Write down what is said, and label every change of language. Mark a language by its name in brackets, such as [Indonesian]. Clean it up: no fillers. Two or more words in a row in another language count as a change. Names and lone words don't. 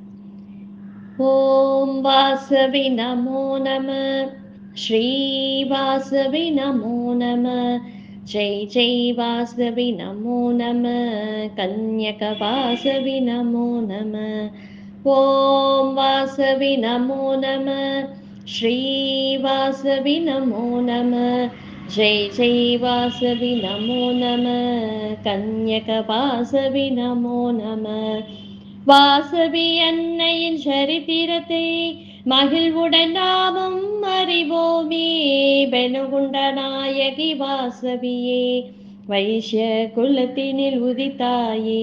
[Sanskrit] ಓಂ ವಾಸವಿ ನಮೋ ನಮಃ, ಶ್ರೀ ವಾಸವಿ ನಮೋ ನಮಃ, ಜೈ ಜೈ ವಾಸವಿ ನಮೋ ನಮಃ, ಕನ್ಯಕ ವಾಸವಿ ನಮೋ ನಮಃ. ಓಂ ವಾಸವಿ ನಮೋ ನಮಃ, ಶ್ರೀ ವಾಸವಿ ನಮೋ ನಮಃ, ಜೈ ಜೈ ವಾಸವಿ ನಮೋ ನಮಃ, கன்யக வாசவி நமோ நம. [Tamil] வாசவி அன்னையின் சரித்திரத்தை மகிழ்வுடன் நாமும் அறிவோமே. பெணுகுண்ட நாயகி வாசவியே, வைஷ்ய குலத்தினில் உதித்தாயே.